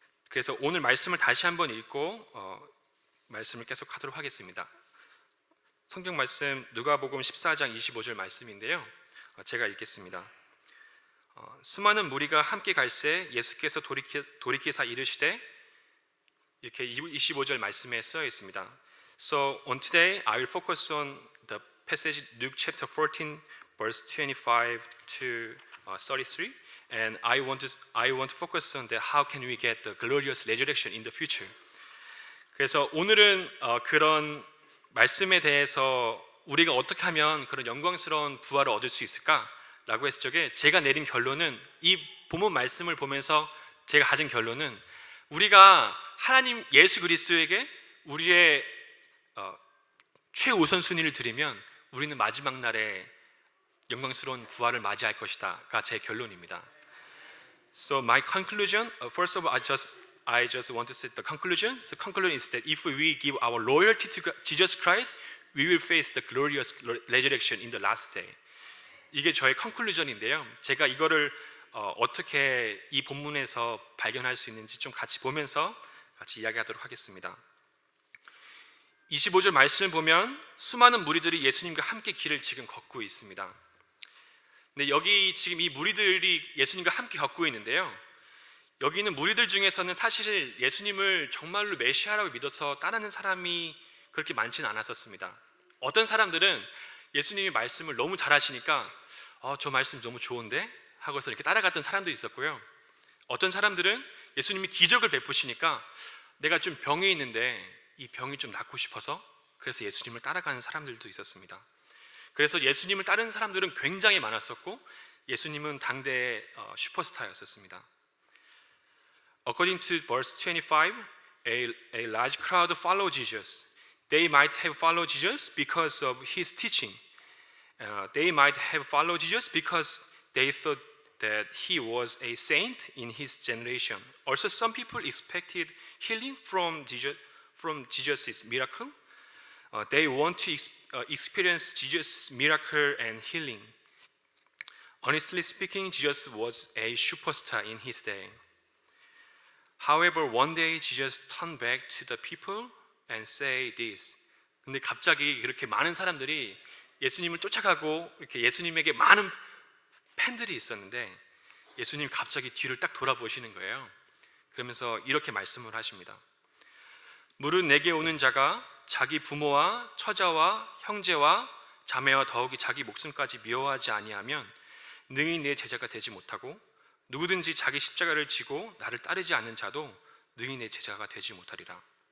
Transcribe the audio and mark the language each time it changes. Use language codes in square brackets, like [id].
[ko] 그래서 오늘 말씀을 다시 한번 읽고 말씀을 계속하도록 하겠습니다. 성경 말씀 누가복음 14장 25절 말씀인데요. 제가 읽겠습니다. 수많은 무리가 함께 갈새 예수께서 돌이키사 이르시되, 이렇게 25절 말씀에 쓰여 있습니다. [en] So on today I will focus on the passage Luke chapter 14 verse 25 to 33, and I want to focus on the how can we get the glorious resurrection in the future. [ko] 그래서 오늘은 그런 말씀에 대해서 우리가 어떻게 하면 그런 영광스러운 부활을 얻을 수 있을까라고 했을 적에 제가 내린 결론은, 이 본문 말씀을 보면서 제가 가진 결론은, 우리가 하나님 예수 그리스도에게 우리의 최우선순위를 드리면 우리는 마지막 날에 영광스러운 부활을 맞이할 것이다가 제 결론입니다. [en] So my conclusion, first of all, I just want to say the conclusion. The conclusion is that if we give our loyalty to Jesus Christ, we will face the glorious resurrection in the last day. [ko] 이게 저의 컨클루전인데요. 제가 이거를 어떻게 이 본문에서 발견할 수 있는지 좀 같이 보면서 같이 이야기하도록 하겠습니다. 25절 말씀을 보면 수많은 무리들이 예수님과 함께 길을 지금 걷고 있습니다. 근데 여기 지금 이 무리들이 예수님과 함께 걷고 있는데요, 여기 있는 무리들 중에서는 사실 예수님을 정말로 메시아라고 믿어서 따르는 사람이 그렇게 많지는 않았었습니다. 어떤 사람들은 예수님이 말씀을 너무 잘하시니까 저 말씀 너무 좋은데? 하고서 이렇게 따라갔던 사람도 있었고요. 어떤 사람들은 예수님이 기적을 베푸시니까 내가 좀 병이 있는데 이 병이 좀 낫고 싶어서 그래서 예수님을 따라가는 사람들도 있었습니다. 그래서 예수님을 따르는 사람들은 굉장히 많았었고 예수님은 당대의 슈퍼스타였었습니다. [en] According to verse 25, a large crowd followed Jesus. They might have followed Jesus because of his teaching. They might have followed Jesus because they thought that he was a saint in his generation. Also, some people expected healing from Jesus' miracle. They want to experience Jesus' miracle and healing. Honestly speaking, Jesus was a superstar in his day. However, one day Jesus turned back to the people and say this. [ko] 근데 갑자기 그렇게 많은 사람들이 예수님을 쫓아가고 이렇게 예수님에게 많은 팬들이 있었는데 예수님 갑자기 뒤를 딱 돌아보시는 거예요. 그러면서 이렇게 말씀을 하십니다. 무릇 내게 오는 자가 자기 부모와 처자와 형제와 자매와 더욱이 자기 목숨까지 미워하지 아니하면 능히 내 제자가 되지 못하고 누구든지 자기 십자가를 지고 나를 따르지 않는 자도 능히 내 제자가 되지 못하리라.